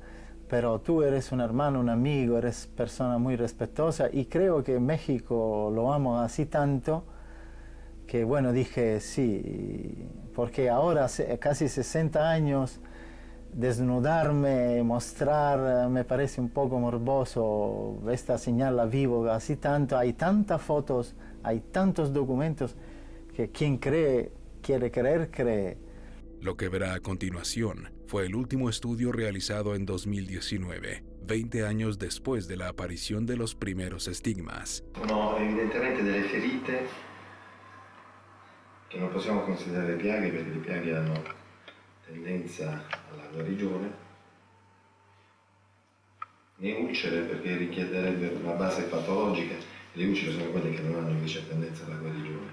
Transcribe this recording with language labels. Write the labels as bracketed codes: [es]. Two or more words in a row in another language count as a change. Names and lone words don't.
[es] Pero tú eres un hermano, un amigo, eres persona muy respetuosa y creo que México lo amo así tanto que bueno, dije sí, porque ahora casi 60 años, desnudarme, mostrar, me parece un poco morboso, esta señal la vivo así tanto, hay tantas fotos, hay tantos documentos que quien quiere creer, cree. Lo que verá a continuación fue el último estudio realizado en 2019, 20 años después de la aparición de los primeros estigmas. [it] Sono evidentemente delle ferite che non possiamo considerare piaghe perché le piaghe hanno tendenza alla guarigione, né ulcere perché richiederebbe una base patologica, le ulcere sono quelle che non hanno invece tendenza alla guarigione.